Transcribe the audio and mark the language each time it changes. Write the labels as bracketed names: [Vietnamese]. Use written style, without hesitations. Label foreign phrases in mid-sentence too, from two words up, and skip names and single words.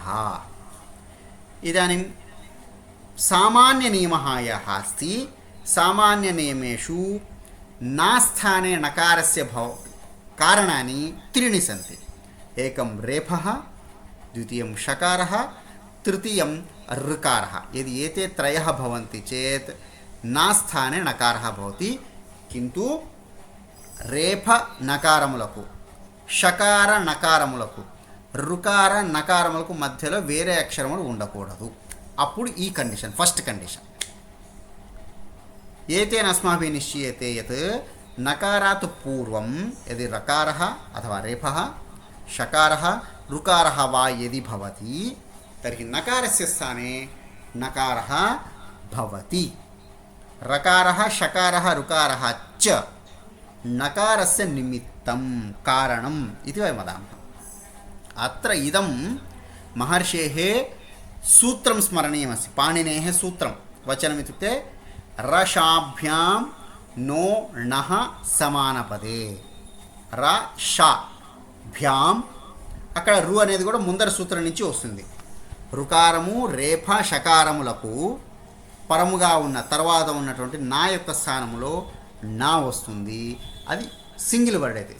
[Sanskrit] इदानीं सामान्यनियमः यः अस्ति, सामान्यनियमेषु नास्थाने नकारस्य कारणानि त्रीणि सन्ति। एकं रेफः, द्वितीयं शकारः, तृतीयं ऋकारः। यदि एते त्रयः भवन्ति चेत् नास्थाने नकारः भवति। किन्तु रेफ [Telugu] నకారములకు, షకార నకారములకు, రుకార నకారములకు మధ్యలో వేరే అక్షరములు ఉండకూడదు. అప్పుడు ఈ కండిషన్, [English] first condition. [Sanskrit] ఏతేన అస్మాభిः నిశ్చీయతే యత్ నకారాత్ పూర్వం యది రకారः అథవా రేఫः షకారः రుకారः వా యది భవతి తర్हि నకారस्य స్థానే నకారः భవతి. రకారः షకారः రుకారः च नकारस्य निमित्तं कारणम् इति वयं वदामः. अत्र इदं महर्षेः सूत्रं स्मरणीयमस्ति. पाणिनेः सूत्रं वचनम् इत्युक्ते रशाभ्यां नो णः समानपदे. [Telugu] రషాభ్యాం అక్కడ రు అనేది కూడా ముందర సూత్రం నుంచి వస్తుంది. రుకారము రేఫ షకారములకు పరముగా ఉన్న తర్వాత ఉన్నటువంటి నా యొక్క స్థానంలో నా వస్తుంది. అది [English] single word [Telugu] అయితే.